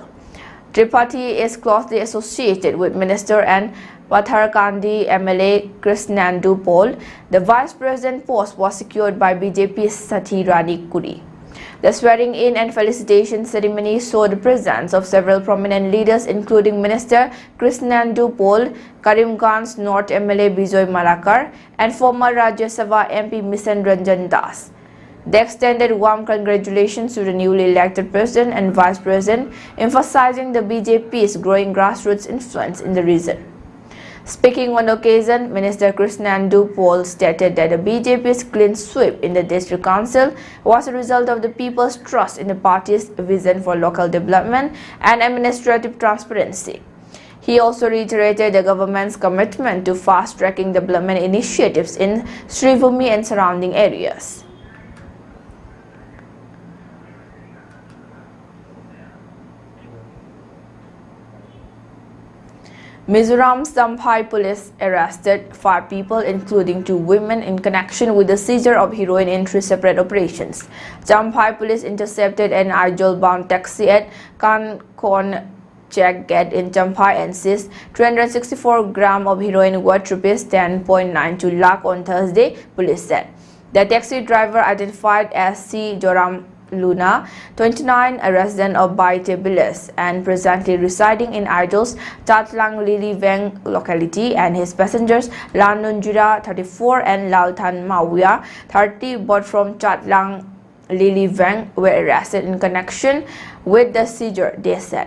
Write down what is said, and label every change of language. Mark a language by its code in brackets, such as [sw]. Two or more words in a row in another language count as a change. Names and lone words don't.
[en] Tripathi is closely associated with Minister and Patharkandi MLA Krishnandu Paul. The vice president post was secured by BJP's Sathi Rani Kuri. The swearing-in and felicitation ceremony saw the presence of several prominent leaders, including Minister Krishnandu Paul, Karimganj North MLA Bijoy Malakar, and former Rajya Sabha MP Mishan Ranjan Das. They extended warm congratulations to the newly elected president and vice president, emphasizing the BJP's growing grassroots influence in the region. Speaking on the occasion, Minister Krishnandu Paul stated that the BJP's clean sweep in the district council was a result of the people's trust in the party's vision for local development and administrative transparency. He also reiterated the government's commitment to fast-tracking development initiatives in Sribhumi and surrounding areas. Mizoram's Champhai police arrested 5 people, including 2 women, in connection with the seizure of heroin in 3 separate operations. Champhai police intercepted an Aizol-bound taxi at Kankon check gate in Champhai and seized 364 grams of heroin worth rupees 10.92 lakh on Thursday, police said. The taxi driver, identified as C. Joram Luna, 29, a resident of Baite village and presently residing in Aizol's Chatlang Lili Veng locality, and his passengers Lanunjira, 34, and Lalthan Mawia, 30, both from Chatlang Lili Veng, were arrested in connection with the seizure, they said.